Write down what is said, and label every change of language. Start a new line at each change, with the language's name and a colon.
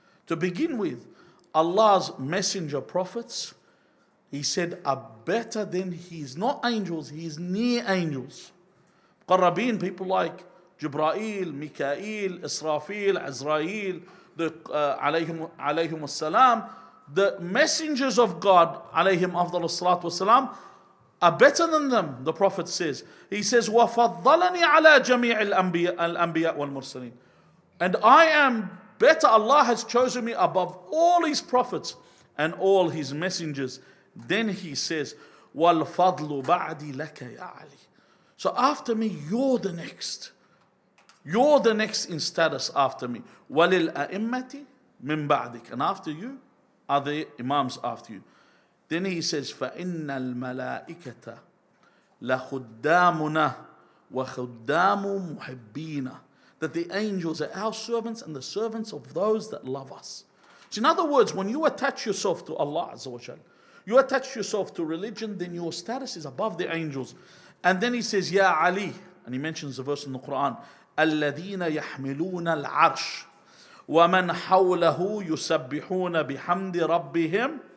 English: To begin with, Allah's messenger prophets, He said, are better than His, not angels, His near angels. Muqarrabeen, people like Jibra'il, Mikail, Israfil, Azrail, alayhim as-salam, the messengers of God, alayhim afdal as-salatu was-salam, are better than them, the Prophet says. He says,
Arabic: وَفَضَّلَنِي عَلَى جَمِيعِ الْأَنْبِيَاءِ وَالْمُرْسَلِينَ.
English: And I am better, Allah has chosen me above all His prophets and all His messengers. Then He says,
Arabic: وَالْفَضْلُ بَعْدِ لَكَ يَا عَلِي.
English: So after me, you're the next. You're the next in status after me.
Arabic: وَلِلْأَئِمَّةِ مِنْ بَعْدِكَ.
English: And after you are the Imams after you. Then He says,
Arabic: فَإِنَّ الْمَلَائِكَةَ لَخُدَّامُنَا وَخُدَّامُ مُحِبِّينَ.
English: That the angels are our servants and the servants of those that love us. So in other words, when you attach yourself to Allah Azza wa Jal, you attach yourself to religion, then your status is above the angels. And then he says, Ya Ali, and he mentions the verse in the Quran,
Arabic: الَّذِينَ يَحْمِلُونَ الْعَرْشِ وَمَنْ حَوْلَهُ يُسَبِّحُونَ بِحَمْدِ رَبِّهِمْ.